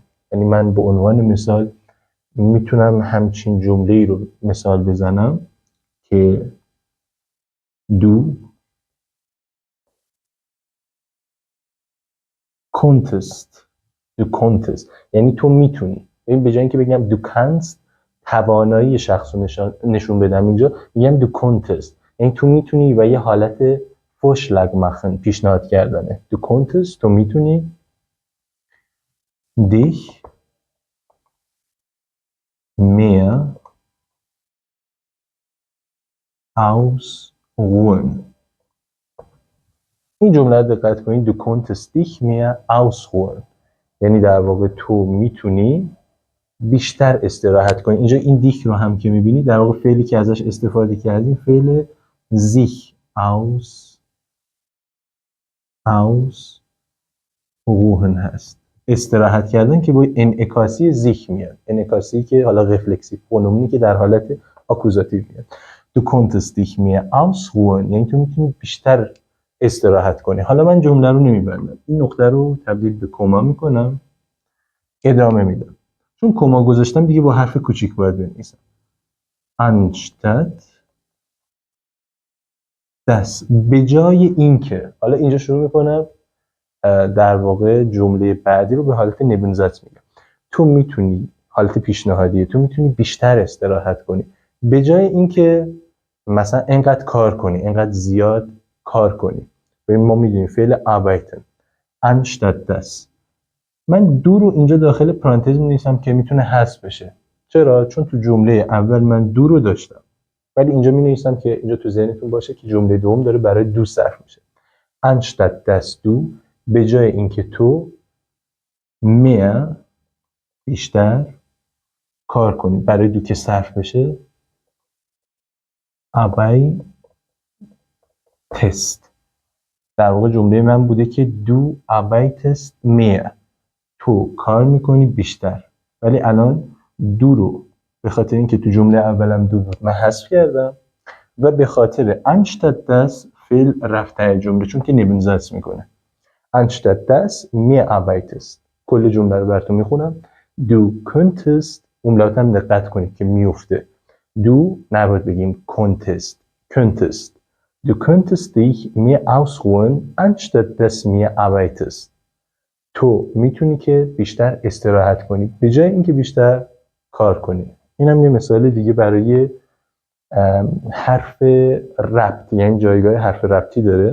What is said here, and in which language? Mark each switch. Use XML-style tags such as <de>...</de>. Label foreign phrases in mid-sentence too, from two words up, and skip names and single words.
<fa>یعنی من به عنوان مثال میتونم همچین جمله ای رو مثال بزنم که</fa> <de>du könntest,</de> <fa>یعنی تو میتونی. ببین به جای اینکه بگم</fa> <de>du kannst</de> <fa>توانایی شخص رو نشون بدم، اینجا میگم</fa> <de>du könntest</de> <fa>یعنی تو میتونی و یه حالت</fa> <de>Vorschlag machen</de> <fa>پیشنهاد کردنه.</fa> <de>du könntest</de> <fa>تو میتونی</fa> <de>dich mehr ausruhen.</de> <fa>این جمله رو دقت کنید،</fa> <de>du könntest dich mehr ausruhen</de> <fa>یعنی در واقع تو میتونی بیشتر استراحت کنی. اینجا این دیک رو هم که میبینی در واقع فعلی که ازش استفاده کردیم فعل</fa> <de>sich ausruhen</de> <fa>هست. استراحت کردن که با انعکاسی zich میاد، انعکاسی که حالا رفلکسیو پرونومنی که در حالت آکوزاتیو میاد.</fa> <de>Du konntest dich mehr ausruhen</de> <fa>یعنی تو میتونی بیشتر استراحت کنی. حالا من جمله رو نمیبندم، این نقطه رو تبدیل به کما میکنم، ادامه میدم. چون کما گذاشتم دیگه با حرف کوچیک باید بنویسم.</fa> <de>anstatt das،</de> <fa>به جای اینکه. حالا اینجا شروع میکنم در واقع جمله بعدی رو به حالت نبنزت میگم. تو میتونی، حالت پیشنهادیه، تو میتونی بیشتر استراحت کنی به جای اینکه مثلا انقدر کار کنی، انقدر زیاد کار کنی. ببین ما میدونیم فعل</fa> <de>arbeiten anstatt das.</de> <fa>من دو رو اینجا داخل پرانتز می‌نویسم که میتونه حذف بشه. چرا؟ چون تو جمله اول من دو رو داشتم، ولی اینجا می‌نویسم که اینجا تو ذهنتون باشه که جمله دوم داره برای دو صرف میشه.</fa> <de>anstatt das du،</de> <fa>به جای اینکه تو mehr بیشتر کار کنی، برای دو که صرف بشه arbeitest. در واقع جمله من بوده که</fa> <de>du arbeitest mehr،</de> <fa>تو کار میکنی بیشتر، ولی الان دو رو به خاطر اینکه تو جمله اولم دو بود من حذف کردم و به خاطر</fa> <de>anstatt das</de> <fa>فعل رفته جمله، چون که نبنزت میکنه.</fa> <de>anstatt das mehr arbeitest.</de> <fa>کل جمله رو براتون میخونم.</fa> <de>du könntest،</de> <fa>املاتم دقت کنید که میفته.</fa> <de>du</de> <fa>نباید بگیم</fa> <de>könntest Du könntest dich mehr ausruhen, anstatt dass mehr arbeitest.</de> <fa>تو میتونی که بیشتر استراحت کنی به جای اینکه بیشتر کار کنی. این هم یه مثال دیگه برای حرف ربط، یعنی جایگاه حرف ربطی داره.</fa>